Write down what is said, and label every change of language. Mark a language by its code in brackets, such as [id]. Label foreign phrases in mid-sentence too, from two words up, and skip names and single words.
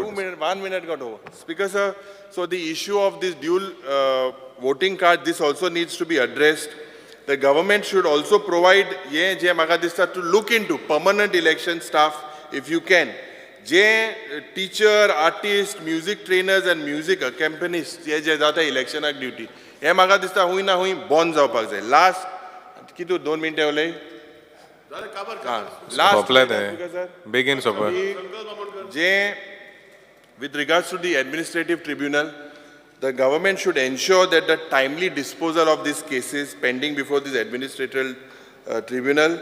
[en] 2 minutes, 1 minute got over. Speaker, sir, so the issue of this dual voting card, this also needs to be addressed. The government should also provide, to look into permanent election staff, if you can. Teacher, artist, music trainers and music accompanists, election duty. [kok] हे म्हाका दिसता हुई ना हुई बंद जावपाक जाय. लास्ट कितू 2 मिनटां उलय. [en] Begin, sir. With regards to the administrative tribunal, the government should ensure that the timely disposal of these cases pending before this administrative tribunal.